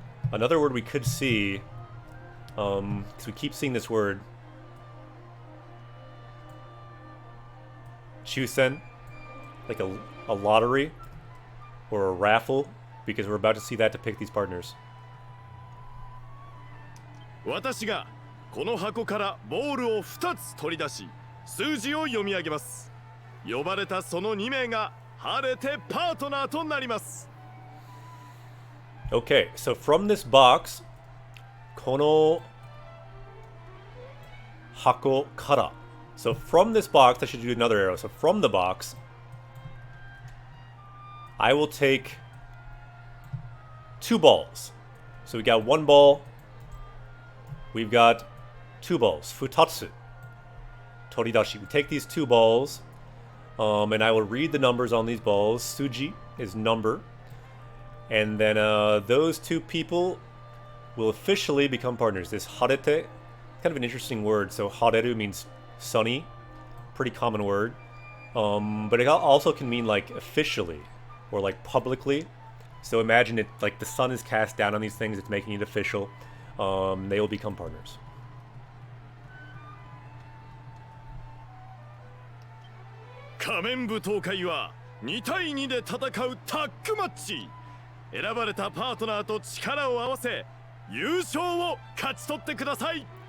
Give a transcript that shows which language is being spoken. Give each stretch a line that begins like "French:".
English: Another word we could see, because we keep seeing this word. Chusen, like a lottery or a raffle. Because we're about to see that to pick these partners.
Japanese: 私がこの箱からボールを2つ取り出し数字を読み上げます。呼ばれたその2名が晴れてパートナーとなります。
English: Okay, so from this box,
Japanese: この箱から.
English: So from this box, I should do another arrow. So from the box, I will take 2 balls. So we got 1 ball. We've got 2 balls. Futatsu. Toridashi. We take these 2 balls. And I will read the numbers on these balls. Suji is number. And then those 2 people will officially become partners. This harete, kind of an interesting word. So hareru means sunny. Pretty common word. But it also can mean like officially. Or like publicly. So imagine it like the sun is cast down on these things, it's making it official. They will become partners.
Japanese: 仮面舞踏会は2対2で戦うタッグマッチ。選ばれたパートナーと力を合わせ優勝を勝ち取ってください。